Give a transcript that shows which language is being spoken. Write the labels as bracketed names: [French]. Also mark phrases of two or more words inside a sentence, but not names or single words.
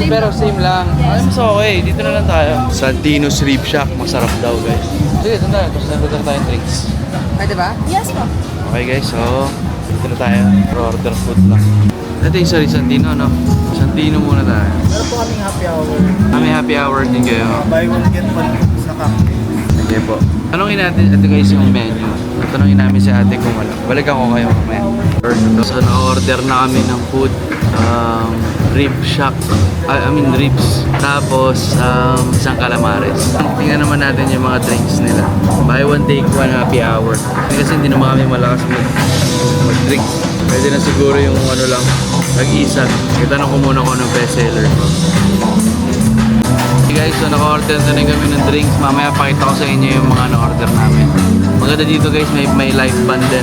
[Filipino] Pero same lang. Ay, mas okay. Dito na lang tayo. Santino's Rib Shack. Masarap daw, guys. Sige, doon tayo. Tapos nandun tayong drinks. Pwede ba? Yes po. Okay, guys. So, dito na tayo. Order food lang. Ito yung Santino, no? Santino muna tayo. Meron po kaming [English] happy hour. [Filipino] Kami [English] happy hour [Filipino] din kayo. [English] Buy one get one [Filipino] sa cocktail. Sige po. Tanungin natin, ito guys yung menu. Tanungin namin si ate kung wala. Balikan ko kayo mamaya. So, na-order na kami ng food. Rib shack. Ribs. Tapos, isang calamares. Tingnan naman natin yung mga drinks nila. [English] Buy one, take one, happy hour. [Filipino] Kasi hindi naman kami malakas mag-drinks. Pwede na siguro yung ano lang, mag-isa. Itanong ko muna kung anong bestseller. [English] Hey guys, [Filipino] so naka-order na rin kami ng drinks. Mamaya pakita ko sa inyo yung mga na-order namin. Maganda dito guys, may live band din.